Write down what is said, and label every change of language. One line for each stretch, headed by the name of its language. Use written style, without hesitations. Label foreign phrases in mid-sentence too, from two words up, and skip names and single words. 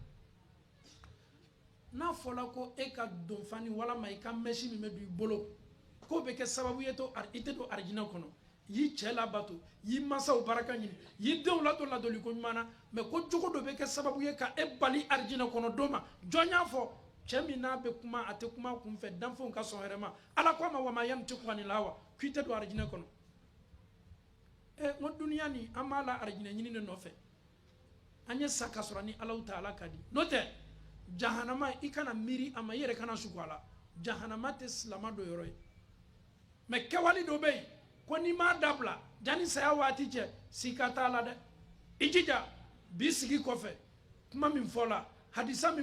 Bambara: n'a fɔra ko e ka don fani walama i ka mɛsi min bɛ don i bolo k'o bɛ kɛ sababu ye i tɛ don arijinɛ kɔnɔ y'i cɛ labato y'i mansaw baraka ɲini y'i denw ladon ladonliko ɲuman na mɛ ko jogo dɔ bɛ kɛ sababu ye ka e bali arijinɛ kɔnɔ don ma jɔn y'a fɔ cɛ min n'a bɛ kuma a tɛ kuma kunfɛ danfɛnw ka sɔn yɛrɛ ma ala ko a ma
Arabic: وما ينطق عن الهوى
Bambara: k'i tɛ don arijinɛ kɔnɔ n ko duniya nin an b'a la arijinɛ ɲini de nɔfɛ an ye sa ka sɔrɔ ni alaw ta ala ka di n'o tɛ jahanama i kana miiri a ma i yɛrɛ kana sugu a la jahanama tɛ silama don yɔrɔ ye mɛ kɛwale dɔ bɛ yen ko n'i m'a dabila janni saya waati cɛ sika t'a la dɛ i jija bi sigi kɔfɛ kuma min fɔla hadisa min